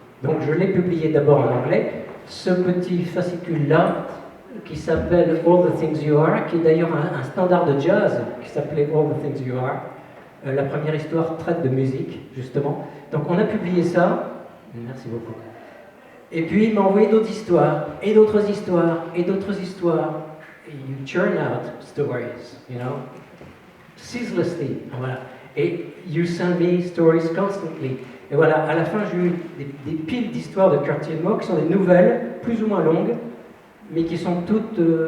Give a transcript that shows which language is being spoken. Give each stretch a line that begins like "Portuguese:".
French: Donc, je l'ai publié d'abord en anglais. Ce petit fascicule-là, qui s'appelle All the Things You Are, qui est d'ailleurs un standard de jazz, qui s'appelait All the Things You Are. La première histoire traite de musique, justement. Donc, on a publié ça. Merci beaucoup. Et puis, il m'a envoyé d'autres histoires, et d'autres histoires, et d'autres histoires.
English: You churn out stories, you know, ceaselessly. Voilà. Et you send me stories constantly.
French: Et voilà, à la fin, j'ai eu des piles d'histoires de Kurt Gilmour qui sont des nouvelles, plus ou moins longues, mais qui sont toutes.